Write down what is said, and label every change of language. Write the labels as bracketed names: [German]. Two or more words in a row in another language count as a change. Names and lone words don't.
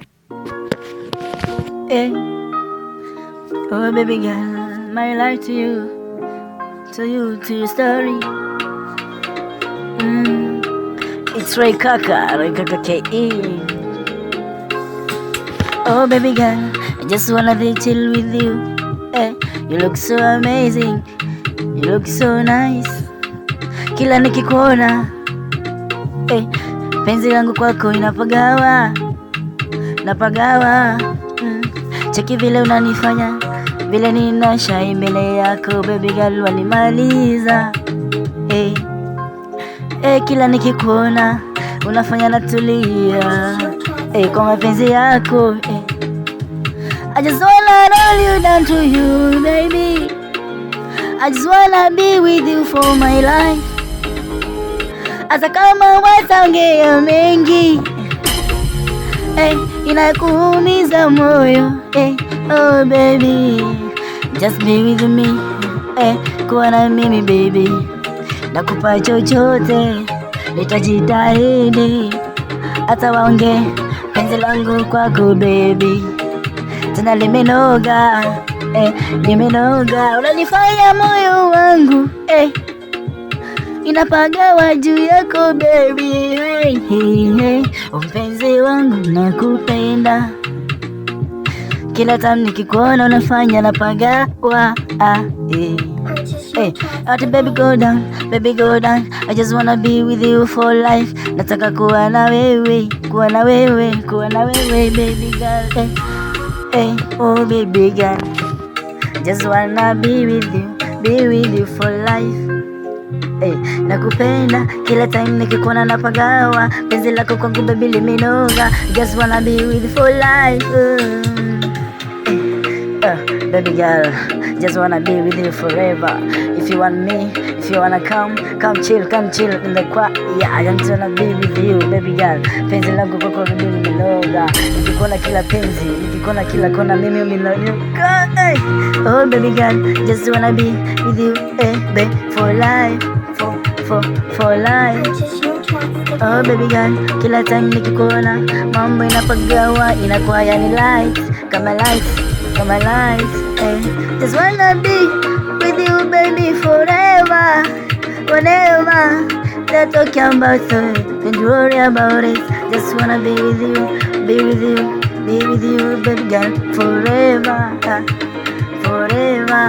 [English] Hey, oh baby girl, my life to you, to your story. It's Ray Kaka KE. Oh baby girl, I just wanna be chill with you. Hey, you look so amazing, you look so nice. [Swahili] Kila nikikuona, hey, penzi langu kwako inapagawa, napagawa. Cheki vile unanifanya, vile ninashai mbele yako [English] baby girl, [Swahili] wanimaliza. Hey, hey, kila nikikuona unafanya natulia, hey, kwa mapenzi yako. [English] Hey, I just wanna roll you down to you baby, I just wanna be with you for my life. [Swahili] Hata kama wataongea mengi, hey, inakuumiza moyo. [English] Hey, oh baby, just be with me. [Swahili] Hey, kuwa na mimi baby, nakupa chochote, nitajitahidi. Hata waonge penzi langu kwako baby, tena limenoga. Hey, limenoga, unanifanya moyo wangu, hey, inapagawa juu yako baby. Hey, hey, hey, mpenzi wangu nakupenda, kila time nikikuona unafanya napagawa. [English] Hey, hey, ati baby go down, baby go down, I just wanna be with you for life. [Swahili] Nataka kuwa na wewe, kuwa na wewe, kuwa na wewe [English] baby girl. Hey, hey, oh baby girl, just wanna be with you for life. [Swahili] Hey, nakupenda kila time nikikuona napagawa, penzi lako kwangu baby limenoga, [English] just wanna be with you for life. Baby girl, just wanna be with you forever. If you want me, if you wanna come chill in the quiet. Yeah, I just wanna be with you baby girl. [Swahili] Penzi langu kwako baby limenoga, nikikuona kila penzi, nikikuona kila kona mimi umenoga. [English] Hey, oh baby girl, just wanna be with you, baby, for life, for life. Oh baby girl, [Swahili] kila time nikikuona mambo inapagawa, inakuwa yani lights, kama lights. [English] Hey, just wanna be with you baby forever, whenever they're talking about it, don't worry about it. Just wanna be with you baby girl forever, forever.